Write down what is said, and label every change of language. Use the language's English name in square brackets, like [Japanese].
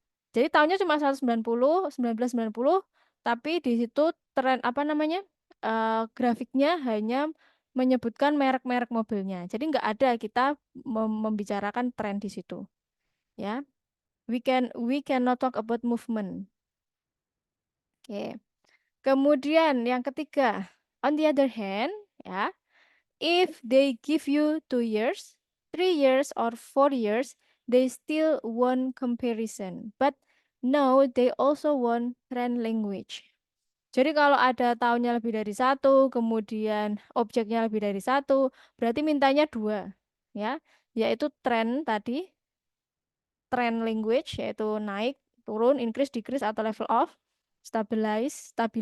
[Indonesian] Jadi tahunnya cuma 1990, tapi di situ tren apa namanya grafiknya hanya menyebutkan merek-merek mobilnya. Jadi nggak ada kita membicarakan tren di situ, ya. [English] We cannot talk about movement. Oke. [Indonesian] Kemudian yang ketiga, [English] on the other hand, ya, if they give you 2 years, 3 years, or 4 years, they still want comparison. But no, they also want trend language. [Indonesian] Jadi kalau ada tahunnya lebih dari satu, kemudian objeknya lebih dari satu, berarti mintanya dua, ya, yaitu trend tadi, trend language, yaitu naik, turun, increase, decrease, atau level off, stabilize.